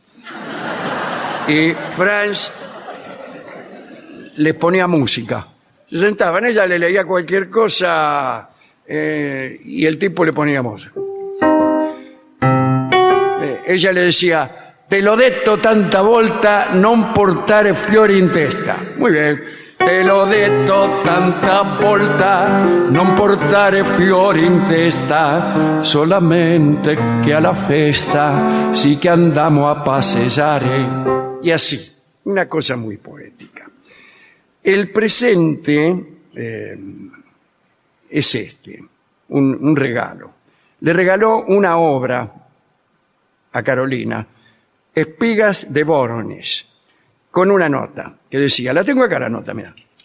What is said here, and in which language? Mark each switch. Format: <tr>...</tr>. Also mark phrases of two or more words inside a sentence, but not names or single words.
<es>Y Franz les ponía música. Se sentaban, ella le leía cualquier cosa y el tipo le ponía música. Ella le decía,</es> <it>te lo detto tanta volta, non portare fiori in testa.</it> <es>Muy bien.</es> <it>Te lo detto tanta volta, non portare fiori in testa, solamente che alla festa sì che andiamo a passeggiare.</it> <es>Y así, una cosa muy poética. El presente es este, un regalo. Le regaló una obra a Carolina, Espigas de Voronezh, con una nota que decía, la tengo acá la nota, mira.</es>